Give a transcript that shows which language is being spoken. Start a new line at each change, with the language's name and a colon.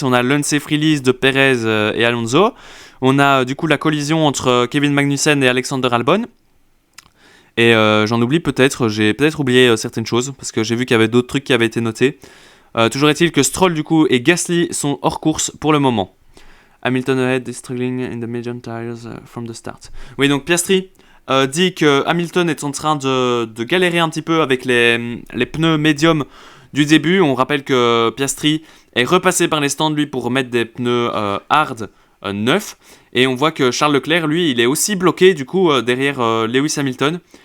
French: On a l'unsafe release de Perez et Alonso. On a du coup la collision entre Kevin Magnussen et Alexander Albon. Et j'en oublie peut-être, j'ai peut-être oublié certaines choses, parce que j'ai vu qu'il y avait d'autres trucs qui avaient été notés. Toujours est-il que Stroll du coup et Gasly sont hors course pour le moment.
English: Hamilton ahead is struggling in the medium tires from the start.
French: Oui, donc Piastri dit que Hamilton est en train de galérer un petit peu avec les pneus médiums du début. On rappelle que Piastri est repassé par les stands lui pour mettre des pneus hard neufs. Et on voit que Charles Leclerc, lui, il est aussi bloqué du coup derrière Lewis Hamilton.